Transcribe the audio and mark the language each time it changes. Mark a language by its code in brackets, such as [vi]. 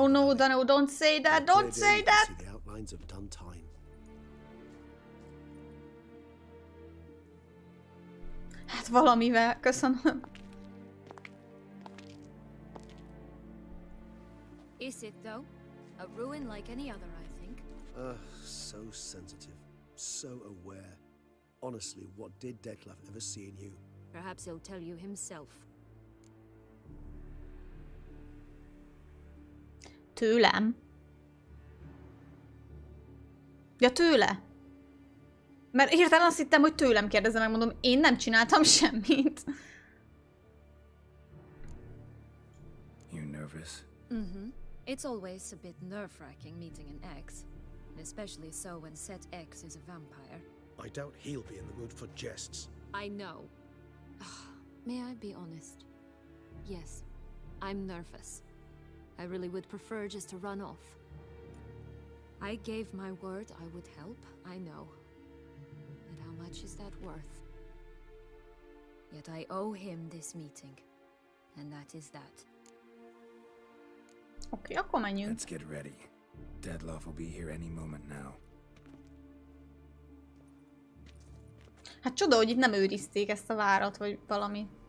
[en] Oh no, no, don't say that, don't say that! See the outlines of done time. [hu] Hát valamivel, köszönöm. [en] Is it though? A ruin like any other, I think. So sensitive, so aware. Honestly, what did Detlef ever see in you? Perhaps he'll tell you himself. [hu] Tőlem? Ja, tőle? Mert hirtelen azt hittem, hogy tőlem kérdezem, megmondom, én nem csináltam semmit. [en] You nervous? Mm-hmm. It's always a bit nerve-wracking meeting an ex. Especially so when said ex is a vampire. I doubt he'll be in the mood for jests. I know. May I be honest? Yes, I'm nervous. I really would prefer just to run off. I gave my word I would help, I know. But how much is that worth? Yet I owe him this meeting. And that is that. [hu] Oké, akkor menjünk. [en] Let's get ready. Detlef will be here any moment now. [hu] Hát csoda, hogy itt nem őrizték ezt a várat, vagy valami.